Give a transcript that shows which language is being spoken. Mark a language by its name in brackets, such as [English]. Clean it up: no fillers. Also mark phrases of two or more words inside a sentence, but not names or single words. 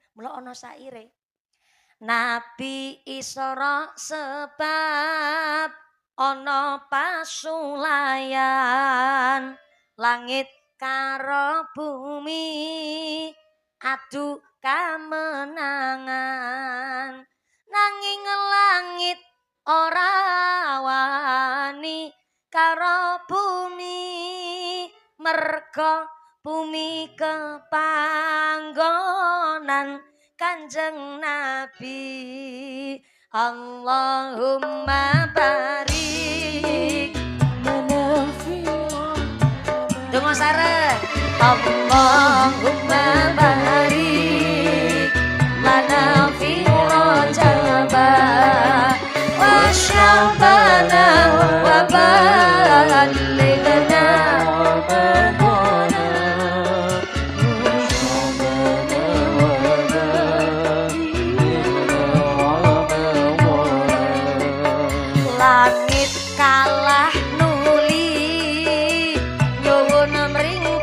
[Javanese] Mula ana saire. Nabi Isra sebab ana pasulayan langit karo bumi adu kamenangan nanging langit ora wani karo bumi merga bumi kepanggonan Kanjeng Nabi [Arabic] اللهم بارك [Javanese] Dongo sareng [Arabic] اللهم بارك لنا في رجب وشعبان وبلغنا [Javanese] langit kalah nuli nyuwun mring